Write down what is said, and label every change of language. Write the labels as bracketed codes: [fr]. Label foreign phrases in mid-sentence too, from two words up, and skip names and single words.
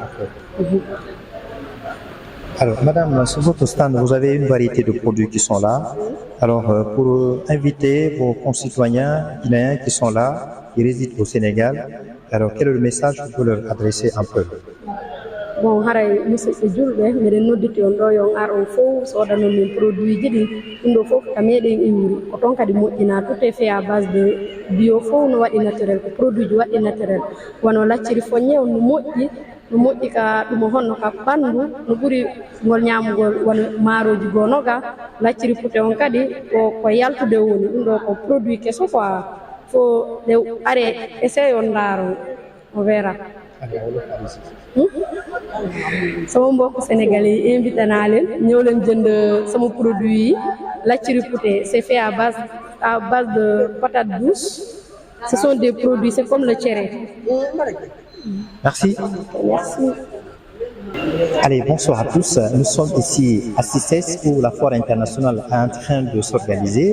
[fr] Alors, madame, sur votre stand, vous avez une variété de produits qui sont là. Alors, pour inviter vos concitoyens guinéens qui sont là, qui résident au Sénégal, alors quel est le message que vous leur adressez un peu? Bon, [ff] haray musidɓe julɓe miɗen nodditi on ɗo yo ar on fof sodano min produit ji ɗi ɗum ɗo fof ka meɗen iwri ko toon kadi moƴƴina [fr] tout est fait à base de bio [ff] fof no waɗi naturel ko produit ji waɗi naturel wono lacciri foññe on no moƴƴi ka ɗum honno ka ɓanndu no ɓuri ngol ñamugol wona maaroji goo noga lacciri pute on kadi ko yaltude woni ɗum ɗo ko produit keso quoi fo nde are essaye on ndaaro [fr] on verra. [wo] sama mbokk sénégalais yi invité naa leen ñëw leen jënd sama produit yi lacciri pouté [fr] c'est fait à base de patates douces. Ce sont des produits, c'est comme le tchéré. Merci. Merci. Allez, bonsoir à tous. Nous sommes ici à Cissesse où la foire internationale est en train de s'organiser.